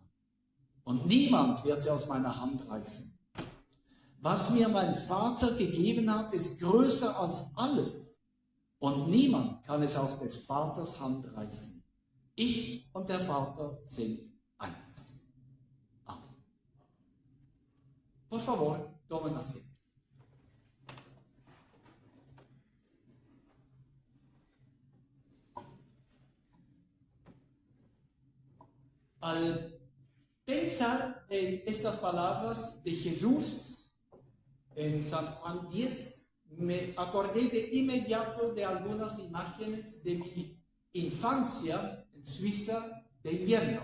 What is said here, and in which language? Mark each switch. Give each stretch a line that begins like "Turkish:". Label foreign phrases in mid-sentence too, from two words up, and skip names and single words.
German: Und niemand wird sie aus meiner Hand reißen. Was mir mein Vater gegeben hat, ist größer als alles. Und niemand kann es aus des Vaters Hand reißen. Ich und der Vater sind eins. Amen.
Spanish: Por favor, tomen asiento. Al pensar en estas palabras de Jesús en San Juan 10, me acordé de inmediato de algunas imágenes de mi infancia en Suiza de invierno.